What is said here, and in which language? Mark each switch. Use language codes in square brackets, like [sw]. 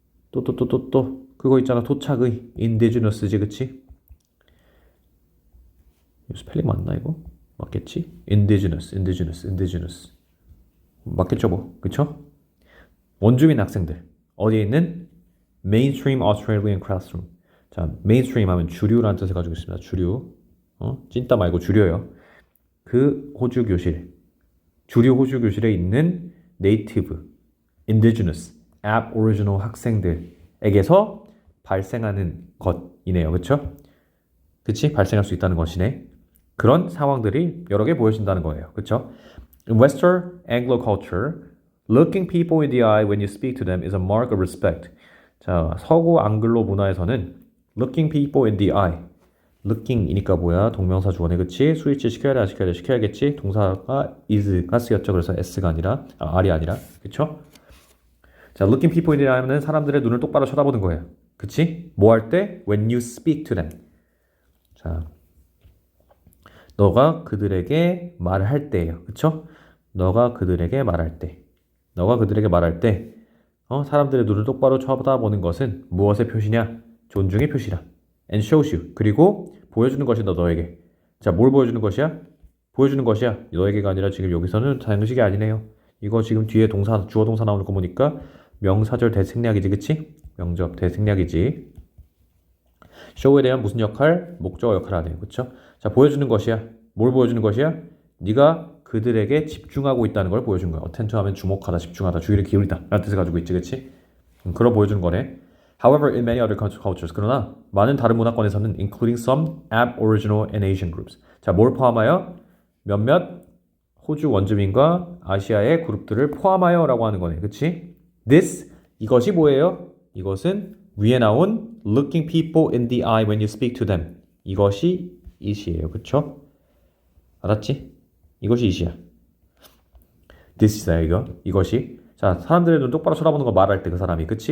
[ko] 또 그거 있잖아. 도착의 indigenous지. 그치? 스펠링 맞나 이거? 맞겠지? indigenous 맞겠죠 뭐. 그쵸? 원주민 학생들 어디에 있는? [en] mainstream Australian classroom. [ko] 자, mainstream 하면 주류라는 뜻을 가지고 있습니다. 주류. 찐따 말고 주류요. 그 호주 교실. 주류 호주 교실에 있는 native, indigenous, aboriginal 학생들에게서 발생하는 것이네요. 그쵸? 그치? 발생할 수 있다는 것이네. 그런 상황들이 여러 개 보여진다는 거예요. 그쵸? [en] In Western Anglo culture, looking people in the eye when you speak to them is a mark of respect. [ko] 자, 서구 앙글로 문화에서는 [en] looking people in the eye. [ko] looking이니까 뭐야? 동명사 주어네. 그치? 수일치 시켜야겠지? 동사가 is가 쓰였죠. 그래서 s가 아니라, R이 아니라. 그쵸? 자, [en] looking people in the eye [ko] 는 사람들의 눈을 똑바로 쳐다보는 거예요. 그치? 뭐 할 때? [en] When you speak to them. [ko] 자, 너가 그들에게 말할 때예요. 그쵸? 너가 그들에게 말할 때. 너가 그들에게 말할 때 사람들의 눈을 똑바로 쳐다보는 것은 무엇의 표시냐? 존중의 표시라. [en] And shows you. [ko] 그리고 보여주는 것이다 너에게. 자, 뭘 보여주는 것이야? 보여주는 것이야. 너에게가 아니라 지금 여기서는 사용식이 아니네요. 이거 지금 뒤에 동사, 주어 동사 나오는 거 보니까 명사절 대생략이지, 그치? 명접 대생략이지. show에 대한 무슨 역할? 목적어 역할을 하네요. 그쵸? 자, 보여주는 것이야. 뭘 보여주는 것이야? 네가 그들에게 집중하고 있다는 걸 보여준 거야. attend to 하면 주목하다, 집중하다, 주의를 기울이다 라는 뜻을 가지고 있지, 그치? 그걸 보여주는 거네. [en] However, in many other cultures, [ko] 그러나 많은 다른 문화권에서는 [en] including some aboriginal and Asian groups. [ko] 자, 뭘 포함하여? 몇몇 호주 원주민과 아시아의 그룹들을 포함하여라고 하는 거네, 그치? This, 이것이 뭐예요? 이것은 위에 나온 [en] looking people in the eye when you speak to them. [ko] 이것이 it이에요, 그쵸? 알았지? 이것이 it이야. This is야, 이것이. 자, 사람들의 눈 똑바로 쳐다보는 거 말할 때 그 사람이, 그치?